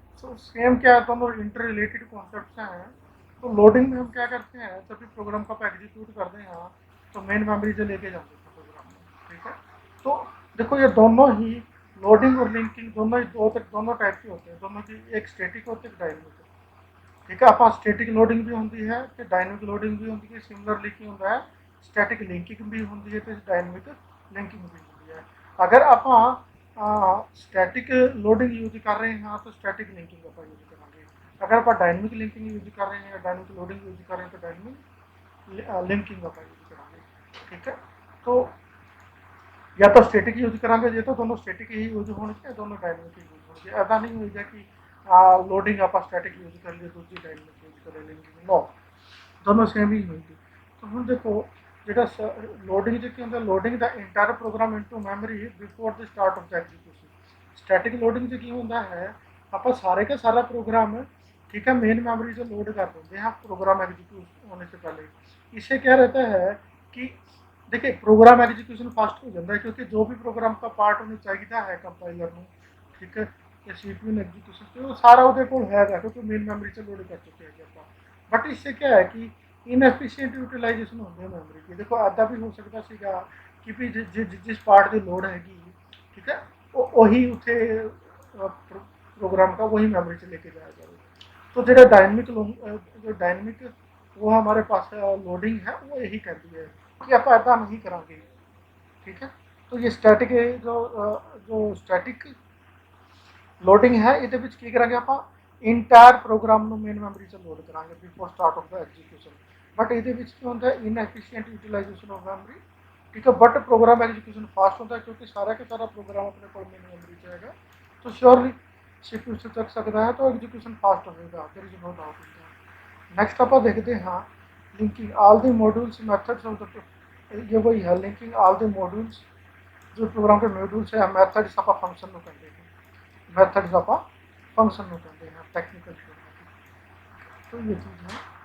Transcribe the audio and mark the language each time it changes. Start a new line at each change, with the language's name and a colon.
Hindi: तो सेम क्या है, दोनों इंटर रिलेटेड कॉन्सेप्ट हैं। तो लोडिंग में हम क्या करते हैं, जब भी प्रोग्राम को आप एग्जीक्यूट करते हैं तो मेन मेमोरी से लेके जाते हैं प्रोग्राम में, ठीक है। तो देखो ये दोनों ही लोडिंग और लिंकिंग दोनों ही दोनों टाइप के होते हैं, दोनों की एक स्टैटिक होती है, एक डायनेमिक।
Punjabi: ठीक है, ਆਪਾਂ ਸਟੈਟਿਕ ਲੋਡਿੰਗ ਵੀ ਹੁੰਦੀ ਹੈ ਤੇ ਡਾਇਨਾਮਿਕ ਲੋਡਿੰਗ ਵੀ ਹੁੰਦੀ ਹੈ। ਸਿਮਿਲਰਲੀ ਕੀ ਹੁੰਦਾ ਹੈ, ਸਟੈਟਿਕ ਲਿੰਕਿੰਗ ਵੀ ਹੁੰਦੀ ਹੈ ਤੇ ਡਾਇਨਾਮਿਕ ਲਿੰਕਿੰਗ ਵੀ ਹੁੰਦੀ ਹੈ। ਅਗਰ ਆਪਾਂ ਸਟੈਟਿਕ ਲੋਡਿੰਗ ਯੂਜ਼ ਕਰ ਰਹੇ ਹਾਂ ਤਾਂ ਸਟੈਟਿਕ ਲਿੰਕਿੰਗ ਆਪਾਂ ਯੂਜ਼ ਕਰਾਂਗੇ। ਅਗਰ ਆਪਾਂ ਡਾਇਨਾਮਿਕ ਲਿੰਕਿੰਗ ਯੂਜ਼ ਕਰ ਰਹੇ ਹਾਂ, ਡਾਇਨਾਮਿਕ ਲੋਡਿੰग ਯੂਜ਼ ਕਰ ਰਹੇ ਹਾਂ ਤਾਂ ਡਾਇਨਾਮਿਕ लिंकिंग ਆਪਾਂ यूज करांगे, ठीक है।
Hindi: तो या तो स्टैटिक यूज करांगे, ये तो दोनों स्टैटिक ही यूज होने, दोनों डायनामिक ही यूज होने। ऐसा नहीं होगा कि लोडिंग आप स्टैटिक यूज कर लिए, दूसरी डायनामिक यूज कर लेंगे, नो, दोनों सेम ही होंगे। तो हम देखो
Punjabi: ਜਿਹੜਾ ਲੋਡਿੰਗ 'ਚ ਕੀ ਹੁੰਦਾ, loading ਦਾ entire programme into memory before the start of the execution. Static loading 'ਚ ਕੀ ਹੁੰਦਾ ਹੈ, ਆਪਾਂ ਸਾਰੇ
Hindi: का सारा प्रोग्राम, ठीक है, मेन मेमोरी से लोड कर देते हैं प्रोग्राम एग्जीक्यूट होने से पहले। इससे क्या रहता है कि देखिए प्रोग्राम एग्जीक्यूशन फास्ट हो जाता है, क्योंकि जो भी प्रोग्राम का पार्ट होना चाहिए है कंपाइलर में, ठीक है, या सीपीयू एग्जीक्यूशन तो वो सारा
Punjabi: ਉਹਦੇ ਕੋਲ ਹੈਗਾ,
Hindi: क्योंकि मेन मेमोरी से लोड कर चुके हैं ਆਪਾਂ। बट इससे क्या है कि इनएफिशिएंट यूटिलाइजेशन होती है मेमोरी की। देखो ऐसा भी हो सकता ਸੀਗਾ कि भी जिस पार्ट की लोड हैगी, ठीक है, वही उसे प्रोग्राम का वही मेमोरी से लेके जाया जाएगा। तो जो डायनेमिक वो हमारे पास लोडिंग है वो यही कहती है कि आप ऐसा नहीं करांगे, ठीक है। तो ये स्टैटिक जो स्टैटिक लोडिंग है
Punjabi: ਇਹਦੇ ਵਿੱਚ ਕੀ ਕਰਾਂਗੇ ਆਪਾਂ, ਇੰਟਾਇਰ ਪ੍ਰੋਗਰਾਮ ਨੂੰ ਮੇਨ ਮੈਮਰੀ 'ਚ ਲੋਡ ਕਰਾਂਗੇ before start of ਦਾ execution. But ਇਹਦੇ ਵਿੱਚ ਕੀ ਹੁੰਦਾ, ਇਨਐਫੀਸ਼ੀਐਂਟ
Hindi: यूटिलाइजेशन ऑफ मेमोरी, ठीक है। बट प्रोग्राम एग्जीक्यूशन फास्ट होता है क्योंकि सारा का सारा प्रोग्राम अपने को मेन मेमोरी से आएगा। तो श्योरली सीपीयू से चल सकता है, तो एग्जीक्यूशन फास्ट होगा, there is no doubt in that. Next आप देखते हैं linking all the modules methods of the, ये वही है लिंकिंग ऑल द मॉड्यूल्स, जो प्रोग्राम के मॉड्यूल्स है मेथड्स आप फंक्शन में कहते हैं, मेथड्स आप फंक्शन में कहते हैं टेक्निकल। तो ये चीज़ है।